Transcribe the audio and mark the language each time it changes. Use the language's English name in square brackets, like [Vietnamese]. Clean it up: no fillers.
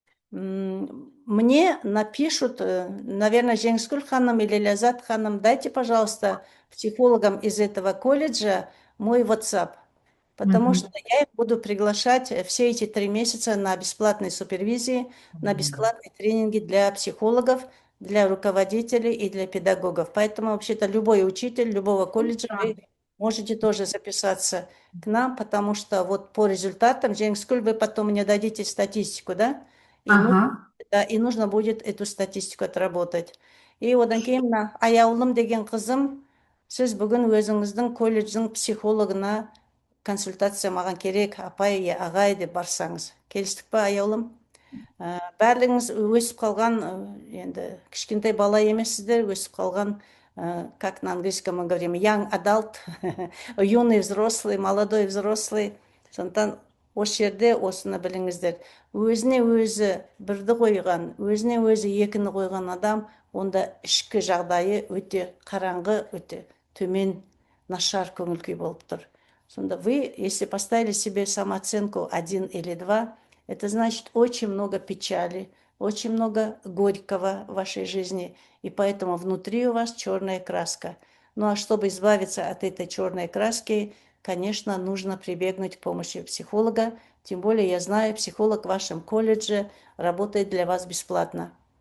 [Russian] Мне напишут, наверное, Женскуль ханым или Лязат ханым, дайте, пожалуйста, психологам из этого колледжа мой WhatsApp, потому что я их буду приглашать все эти 3 месяца на бесплатной супервизии, на бесплатные тренинги для психологов, для руководителей и для педагогов. Поэтому вообще-то любой учитель любого колледжа, вы можете тоже записаться к нам, потому что вот по результатам, Женскуль, вы потом мне дадите статистику, да? И нужно будет эту статистику отработать. [Kazakh] И одан кейін мына Аяулым деген қызым, сіз бүгін өзіңіздің колледждің психологына консультация маған керек, апай, ағай деп барсаңыз. Келістік па, Аяулым? Барлығыңыз өсіп қалған, енді кішкентай бала емессіздер, өсіп қалған, [Russian] как на английском мы говорим, [English] young adult, [Russian] юный взрослый, молодой взрослый. [Kazakh] Сондықтан осы жерде осыны біліңіздер. Өзіне өзі бірді қойған, өзіне өзі екіні қойған адам, онда ішкі жағдайы өте қараңғы, өте төмен, нашар көңіл күй болып тұр. [Russian] Сонда вы, если поставили себе самооценку 1 или 2, это значит очень много печали, очень много горького в вашей жизни, и поэтому внутри у вас черная краска. Ну а чтобы избавиться от этой черной краски, конечно, нужно прибегнуть к помощи психолога, тем более я знаю, психолог в вашем колледже работает для вас бесплатно.